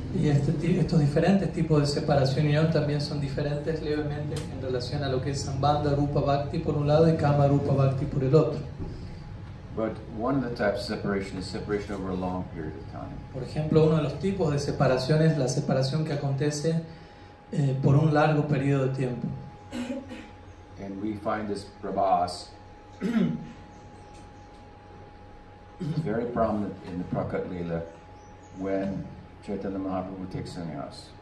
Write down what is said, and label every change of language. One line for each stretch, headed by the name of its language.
Spanish: Y estos diferentes tipos de separación y unión también son diferentes levemente en relación a lo que es Sambandha Rupa Bhakti por un lado y Kama Rupa Bhakti por el otro.
English: But one of the types of separation is separation over a long period of time.
Spanish: Por ejemplo, uno de los tipos de separación es la separación que acontece por un largo periodo de tiempo.
English: And we find this prabhas very prominent in the Prakat Lila when Chaitanya Mahaprabhu takes sannyas.